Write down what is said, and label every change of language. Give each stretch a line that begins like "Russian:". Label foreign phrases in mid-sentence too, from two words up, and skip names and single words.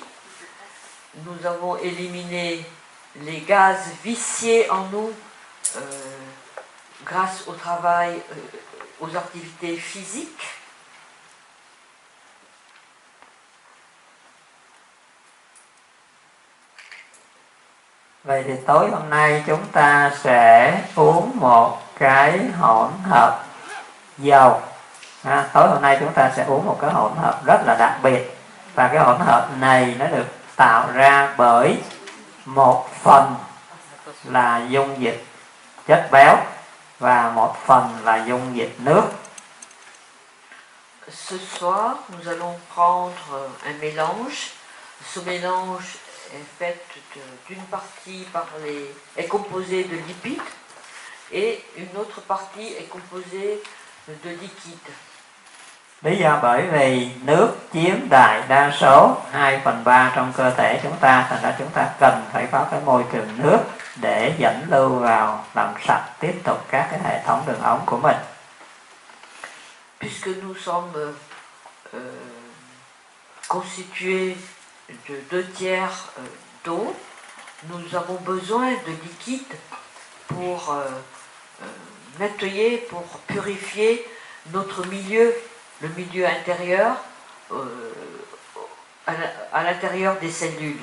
French: Nous avons éliminé les gaz viciés en nous grâce au travail, aux activités physiques.
Vietnamese: Vậy thì tối hôm nay chúng ta sẽ uống một cái hỗn hợp dầu. Tối hôm nay chúng ta sẽ uống một cái hỗn hợp rất là đặc biệt. Và cái hỗn hợp này nó được tạo ra bởi một phần là dung dịch chất béo và một phần là dung dịch nước.
French: Ce soir, nous allons prendre un mélange. Ce mélange est fait d'une partie est composée de lipides et une autre partie est composée de liquide.
Vietnamese: Lý do bởi vì nước chiếm đại đa số 2/3 trong cơ thể chúng ta, thành ra chúng ta cần phải có cái môi trường nước để dẫn lưu vào làm sạch tiếp tục các cái hệ thống đường ống của mình.
French: Puisque nous sommes constitués de 2/3 d'eau, nous avons besoin de liquide pour nettoyer, pour purifier notre milieu, le milieu intérieur, à l'intérieur des cellules.